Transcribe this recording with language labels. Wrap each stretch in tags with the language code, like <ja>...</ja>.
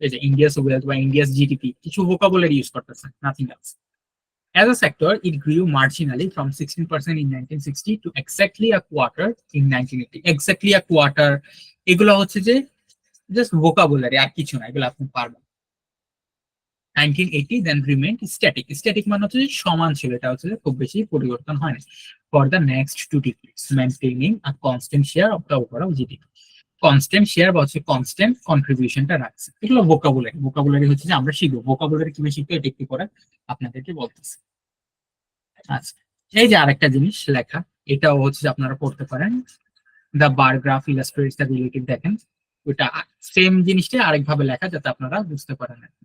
<en>এই যে India's wealth বা India's GDP, কিছু vocabulary use করতেছে, nothing else. As a sector, it grew marginally from 16% in 1960 to exactly a quarter in 1980. Exactly a quarter,</en> <bn>এগুলো হচ্ছে যে জাস্ট vocabulary, আর কিছু না, এগুলো আপনি পারবেন।</bn> <en>1980 then remained static.</en> <bn>Static মানে হচ্ছে যে সমান ছিল, এটা হচ্ছে যে খুব বেশি পরিবর্তন হয় না।</bn> <en>For the next 2 decades, maintaining a constant share of the overall GDP.</en> <bn>Constant share বা হচ্ছে কনস্ট্যান্ট কন্ট্রিবিউশনটা রাখছে। এগুলো ভোকাবুলারি। ভোকাবুলারি হচ্ছে যে আমরা শিখবো, ভোকাবুলারি কিভাবে শিখবো এটা একটু করে আপনাদেরকে বলতেছি। আচ্ছা, এই যে আরেকটা জিনিস লেখা, এটাও হচ্ছে যে আপনারা পড়তে পারেন।</bn> <en>the bar graph illustrates the relative,</en> <bn>দেখেন ওইটা সেম জিনিসটা আরেকভাবে লেখা যাতে আপনারা বুঝতে পারেন।</bn>